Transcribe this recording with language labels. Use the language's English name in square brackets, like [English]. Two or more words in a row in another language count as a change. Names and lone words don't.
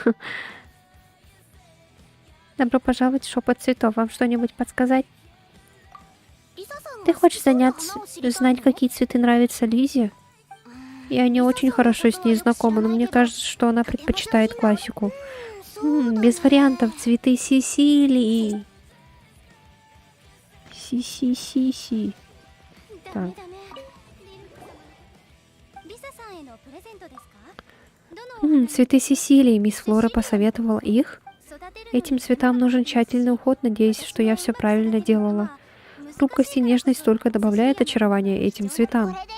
[Russian] Добро пожаловать в шепот цветов. Вам что-нибудь подсказать? Ты хочешь знать, какие цветы нравятся Лизе? Я не очень хорошо с ней знакома, но мне кажется, что она предпочитает классику. Без вариантов. Цветы Сесилии. Си-си-си-си. Так. Цветы Сесилии. Мисс Флора посоветовала их. Этим цветам нужен тщательный уход. Надеюсь, что я все правильно делала. Хрупкость и нежность только добавляет очарование этим цветам.